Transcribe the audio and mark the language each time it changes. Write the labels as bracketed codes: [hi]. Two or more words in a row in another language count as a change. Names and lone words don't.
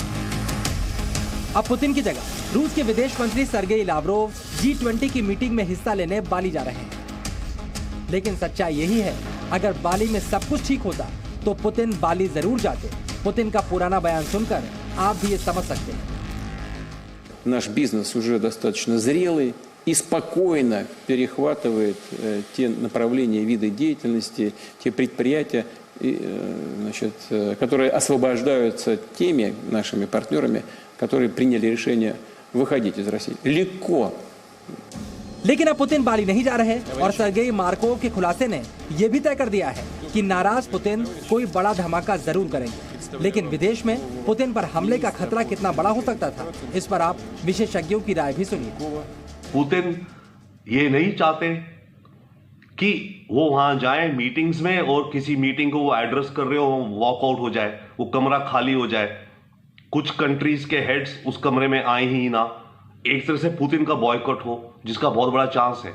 [hi] अब पुतिन की जगह रूस के विदेश मंत्री सर्गेई लावरोव G20 की मीटिंग में हिस्सा लेने बाली जा रहे हैं। लेकिन सच्चाई यही है, अगर बाली में सब कुछ ठीक होता तो पुतिन बाली जरूर जाते। पुतिन का पुराना बयान सुनकर आप भी ये समझ सकते हैं। [ru] Наш бизнес уже достаточно зрелый и спокойно перехватывает те направления, виды деятельности, те предприятия, значит, которые освобождаются теми нашими партнерами, которые приняли решение выходить из России. Легко. [hi] लेकिन अब पुतिन बाली नहीं जा रहे और सर्गेई मार्कोव के खुलासे ने यह भी तय कर दिया है कि नाराज पुतिन कोई बड़ा धमाका जरूर करेंगे। लेकिन विदेश में पुतिन पर हमले का खतरा कितना बड़ा हो सकता था, इस पर आप विशेषज्ञों की राय भी सुनिए। पुतिन ये नहीं चाहते कि वो वहां जाए मीटिंग्स में और किसी मीटिंग को वो एड्रेस कर रहे हो वॉकआउट हो जाए, वो कमरा खाली हो जाए, कुछ कंट्रीज के हेड्स उस कमरे में आए ही ना, एक तरह से पुतिन का बॉयकॉट हो जिसका बहुत बड़ा चांस है।